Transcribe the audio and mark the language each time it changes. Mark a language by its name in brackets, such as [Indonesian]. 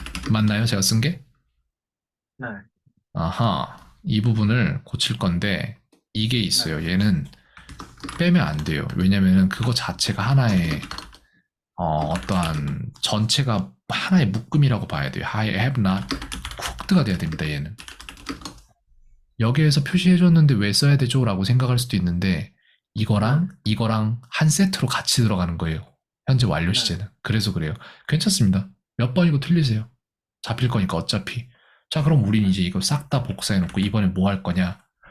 [Korean] 맞나요? 제가 쓴 게? 네. 아하, 이 부분을 고칠 건데 이게 있어요. 얘는 빼면 안 돼요. 왜냐면은 그거 자체가 하나의 어떠한 전체가 하나의 묶음이라고 봐야 돼요. [English] I have not cooked가 [Korean] 돼야 됩니다. 얘는. 여기에서 표시해줬는데 왜 써야 되죠? 라고 생각할 수도 있는데 이거랑 한 세트로 같이 들어가는 거예요. 현재 완료 시제는. 그래서 그래요. 괜찮습니다. 몇 번이고 틀리세요. 잡힐 거니까 어차피. 자, 그럼 우린 이제 이거 싹 다 복사해놓고 이번에 뭐 할 거냐?